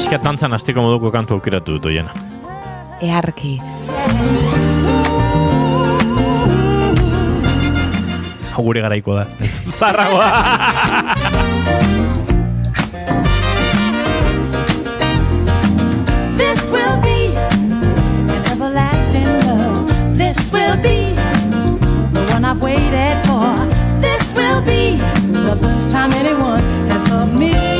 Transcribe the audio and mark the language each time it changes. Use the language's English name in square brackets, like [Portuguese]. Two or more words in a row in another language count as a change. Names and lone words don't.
[Basque] dantzan asteko moduko kantu aukeratu dut, Oiana. Earki. Hau gure garaiko da. Zarragoa! [English] This will be an everlasting love. This will be the one I've waited for. This will be the first time anyone has loved me.